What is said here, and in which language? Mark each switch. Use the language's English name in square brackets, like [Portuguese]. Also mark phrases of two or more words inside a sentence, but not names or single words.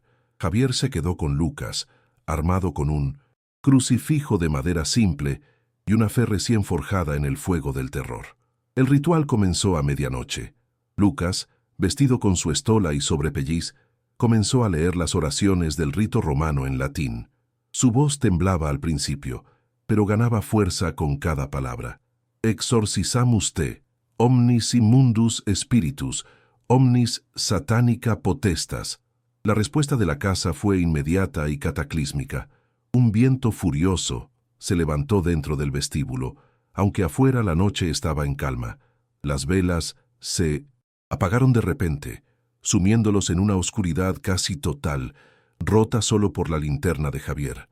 [Spanish] Javier se quedó con Lucas, armado con un crucifijo de madera simple y una fe recién forjada en el fuego del terror. El ritual comenzó a medianoche. Lucas, vestido con su estola y sobrepelliz, comenzó a leer las oraciones del rito romano en latín. Su voz temblaba al principio, pero ganaba fuerza con cada palabra. [Latin] Exorcizamus te, omnis immundus spiritus, omnis satanica potestas. [Spanish] La respuesta de la casa fue inmediata y cataclísmica. Un viento furioso se levantó dentro del vestíbulo, aunque afuera la noche estaba en calma. Las velas se apagaron de repente, sumiéndolos en una oscuridad casi total, rota solo por la linterna de Javier.